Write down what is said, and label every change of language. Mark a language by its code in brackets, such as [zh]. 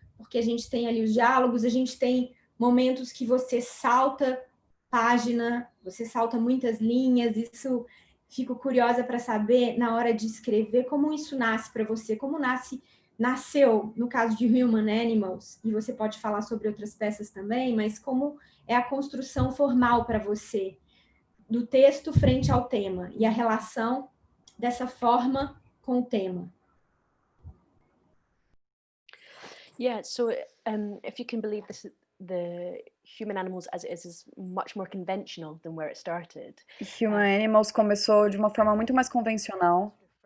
[pt] Porque a gente tem ali os diálogos, a gente tem momentos que você salta página, você salta muitas linhas, isso fico curiosa para saber na hora de escrever como isso nasce para você, como nasceu no caso de Human Animals, e você pode falar sobre outras peças também, mas como é a construção formal para você do texto frente ao tema e a relação dessa forma com o tema. [en] Yeah, so if you can believe this, the Human Animals as it is much more conventional than where it started. [pt] Human Animals começou de uma forma muito mais convencional.